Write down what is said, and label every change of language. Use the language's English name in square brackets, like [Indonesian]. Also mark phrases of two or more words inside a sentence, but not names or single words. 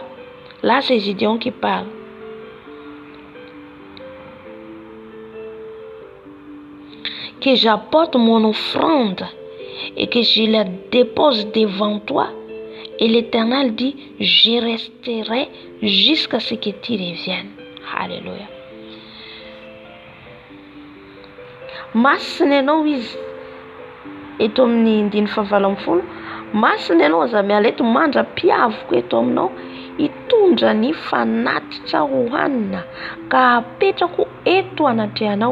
[French] Là, c'est Gideon qui parle. Que j'apporte mon offrande et que je la dépose devant toi. Et l'Éternel dit, je resterai jusqu'à ce que tu reviennes. Alléluia. [Malagasy] Masina ianao izy eto amin'ny 1:20. Masina ianao aza miala eto mandra-piavoko eto aminao hitondra ny fanatitra hohanina ka apetrako eto anatrehanao.